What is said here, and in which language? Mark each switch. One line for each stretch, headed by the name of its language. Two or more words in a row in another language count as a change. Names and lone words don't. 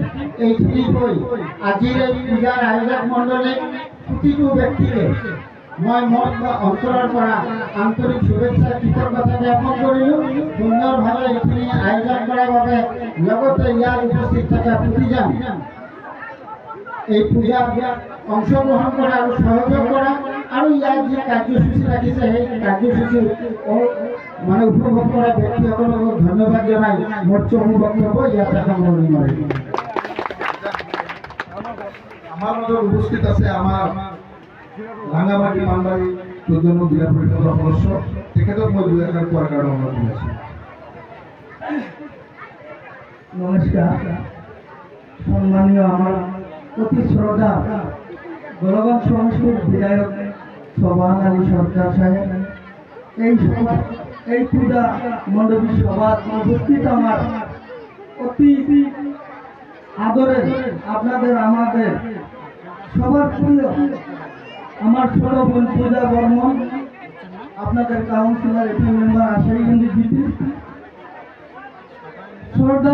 Assamese: এইখিনি কৈ আজিৰ এই পূজাৰ আয়োজক মণ্ডলীক প্ৰতিটো ব্যক্তিকে মই মোৰ অঞ্চলৰ পৰা আন্তৰিক শুভেচ্ছা কৃতজ্ঞতা জ্ঞাপন কৰিলোঁ। সুন্দৰভাৱে এইখিনি আয়োজন কৰাৰ বাবে লগতে ইয়াত উপস্থিত থকা প্ৰতিজন এই পূজাত অংশগ্রহণ করা আর সহযোগ করা আর ইয়ার যে কার্যসূচী রাখিছে সেই কার্যসূচী মানে উপভোগ করা ব্যক্তিসকলক ধন্যবাদ জানাই মোট চমু বক্তব্য ইয়াতে সামৰণি মাৰিম।
Bangla: আমার মধ্যে উপস্থিত আছে আমার রাঙামাটি মানবাড়ি 14 নং জিলা পরিষদের সদস্য,
Assamese: তেখেতক মই 2 একার কোৱাৰ কাৰণে অনুৰোধ কৰিছোঁ।
Bangla: নমস্কার। সম্মানীয় আমার অতি শ্রদ্ধা গোলগঞ্জ সমষ্টির বিধায়ক সোবান আলী সরকার সাহেব, এই পূজা মণ্ডপী সভার উপস্থিত আমার অতি আদরের আপনাদের আমাদের সবার প্রিয় আমার ছোট বোন পূজা বর্মন, আপনাদের কাউন্সিলর এপি মেম্বার আশাইগঞ্জ জিপি শ্রদ্ধা।